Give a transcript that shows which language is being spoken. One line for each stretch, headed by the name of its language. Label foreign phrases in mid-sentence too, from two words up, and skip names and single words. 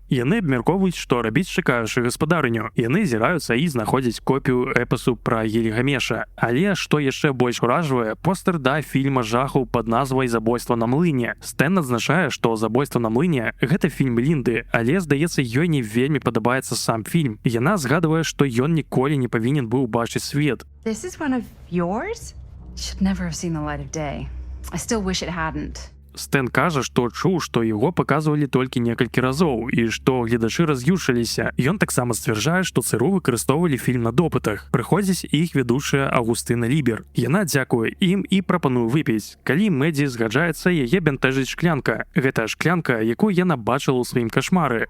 Belarusian: Яны абмяркоўваюць, што рабіць чакаючы гаспадарыню. Яны зіраюцца і знаходзяць копію эпасу пра Гільгамеша. Але што яшчэ больш уражвае, постэр да фільма жахаў пад назвай «Забойства на млыне». Стэн адзначае, што «Забойства на млыне» — гэта фільм Лінды, але, здаецца, ёй не вельмі падабаецца сам фільм. Яна згадвае, што ён ніколі не павінен быў бачыць свет.
English: This is one of yours? Should never have seen the light of day. I still wish it hadn't.
Belarusian: Стэн кажа, што чуў, што яго паказвалі толькі некалькі разоў і што гледачы раз'юшыліся. Ён таксама сцвярджае, што ЦРУ выкарыстоўвалі фільм на допытах. Прыходзіць іх ведучая Аўгусціна Лібер. Яна дзякуе ім і прапануе выпіць. Калі Мэдзі згаджаецца, яе бянтэжыць шклянка. Гэта шклянка, якую яна бачыла ў сваім кашмары.